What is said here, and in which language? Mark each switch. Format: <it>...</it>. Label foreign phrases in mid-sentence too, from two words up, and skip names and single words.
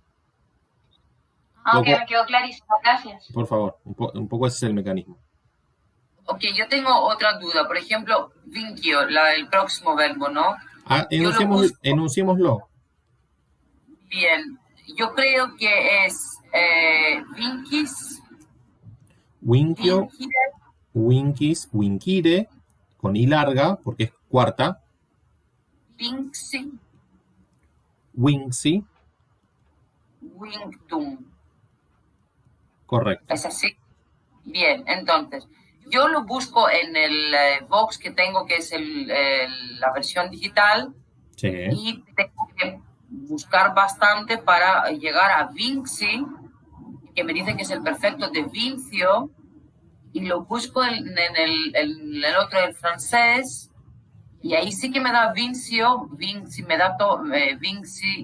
<es>Ok, me quedó clarísimo, gracias. Por favor, un poco ese es el mecanismo. Ok, yo tengo otra duda. Por ejemplo, vincio, el próximo verbo, ¿no? Enunciémoslo. Bien, yo creo que es vinquis.</es> <la>Winquio, winquis, winquire,</la> <es>con I larga, porque es cuarta.</es> <la>Vinxi. Winxi. Winctum.</la> <es>Correcto. ¿Es así? Bien, entonces, yo lo busco en el Vox que tengo, que es la versión digital. Sí. Y tengo que buscar bastante para llegar a Vinci, que me dice que es el perfecto de Vincio, y lo busco en el otro, el francés, y ahí sí que me da Vincio, me da Vinci.</es>